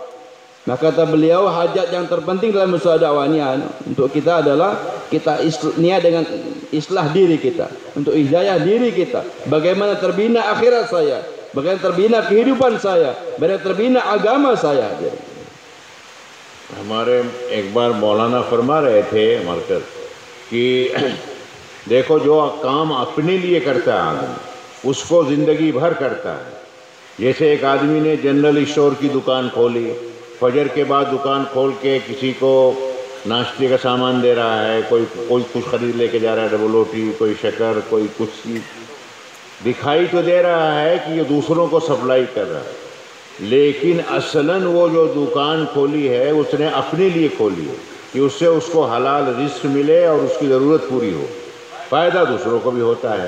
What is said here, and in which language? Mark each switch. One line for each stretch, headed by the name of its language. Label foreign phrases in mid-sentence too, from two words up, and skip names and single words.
Malay: Maka kata beliau, hajat yang terpenting dalam usaha dakwah ini untuk kita adalah kita niat dengan islah diri kita, untuk hidayah diri kita. Bagaimana terbina akhirat saya, bagaimana terbina kehidupan saya, bagaimana terbina agama saya.
Hindi: हमारे एक बार मौलाना फरमा रहे थे मरकज कि देखो, जो काम अपने लिए करता है आदमी, उसको ज़िंदगी भर करता है। जैसे एक आदमी ने
English: general store
Hindi: की दुकान खोली, फजर के बाद दुकान खोल के किसी को नाश्ते का सामान दे रहा है, कोई कुछ ख़रीद लेके जा रहा है, डबल रोटी, कोई शक्कर, कोई कुछ चीज़, दिखाई तो दे रहा है कि ये दूसरों को सप्लाई कर रहा है, लेकिन असलन वो जो दुकान खोली है उसने अपने लिए खोली है कि उससे उसको हलाल रिस्क मिले और उसकी ज़रूरत पूरी हो, फ़ायदा दूसरों को भी होता है।